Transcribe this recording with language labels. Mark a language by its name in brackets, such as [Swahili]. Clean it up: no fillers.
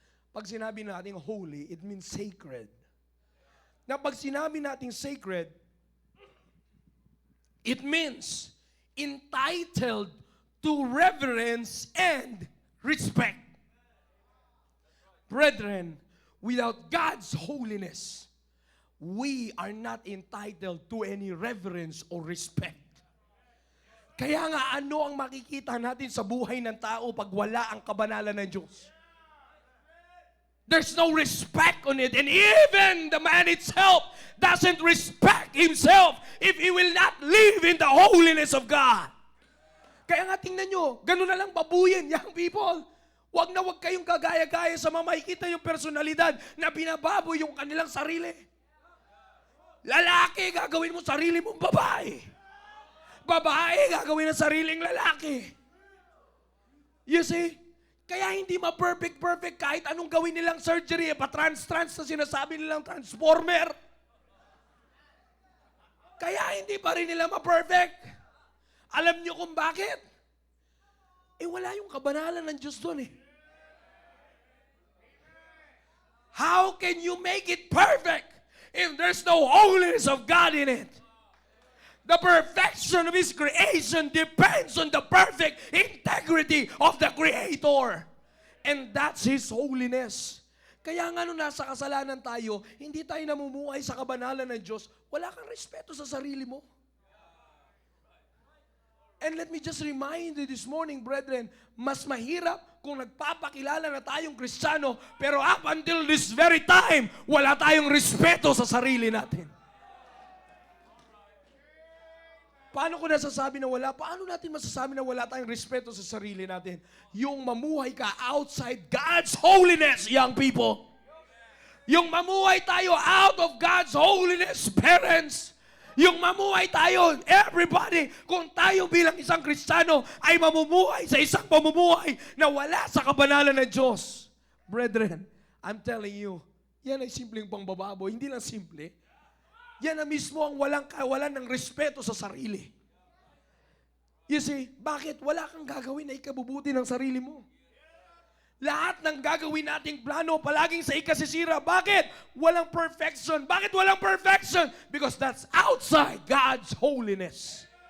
[Filipino] Pag sinabi natin [English] holy, it means sacred. [Filipino] Na pag sinabi natin [English] sacred, it means entitled to reverence and respect. Brethren, without God's holiness, we are not entitled to any reverence or respect. [Filipino] Kaya nga, ano ang makikita natin sa buhay ng tao pag wala ang kabanalan ng Diyos? [English] There's no respect on it. And even the man itself doesn't respect himself if he will not live in the holiness of God. [Filipino] Kaya nga tingnan nyo, ganun na lang babuyin, [English] young people. [Filipino] Wag na wag kayong kagaya-gaya sa mga makikita yung personalidad na binababoy yung kanilang sarili. Lalaki, gagawin mo sarili mong babae. Babae, gagawin ang sariling lalaki. [English] You see? [Filipino] Kaya hindi ma-perfect kahit anong gawin nilang surgery, pa-trans na sinasabi nilang transformer. Kaya hindi pa rin nila ma-perfect. Alam niyo kung bakit? Wala yung kabanalan ng Diyos doon eh. [English] How can you make it perfect if there's no holiness of God in it? The perfection of His creation depends on the perfect integrity of the Creator. And that's His holiness. [Filipino] Kaya nga nung nasa kasalanan tayo, hindi tayo namumuhay sa kabanalan ng Diyos, wala kang respeto sa sarili mo. [English] And let me just remind you this morning, brethren, [Filipino] mas mahirap kung nagpapakilala na tayong Kristiyano, pero [English] up until this very time, [Filipino] wala tayong respeto sa sarili natin. Paano ko nasasabi na wala? Paano natin masasabi na wala tayong respeto sa sarili natin? Yung mamuhay ka [English] outside God's holiness, young people. [Filipino] Yung mamuhay tayo [English] out of God's holiness, parents. [Filipino] Yung mamuhay tayo, [English] everybody, [Filipino] kung tayo bilang isang Kristiyano ay mamumuhay sa isang pamumuhay na wala sa kabanalan ng Diyos. [English] Brethren, I'm telling you, [Filipino] yan ay simpleng pangbababoy. Hindi lang simple. Yan na mismo ang walang kawalan ng respeto sa sarili. [English] You see, [Filipino] bakit? Wala kang gagawin na ikabubuti ng sarili mo. Lahat ng gagawin nating plano, palaging sa ikasisira. Bakit? Walang perfection. Bakit walang perfection? [English] Because that's outside God's holiness.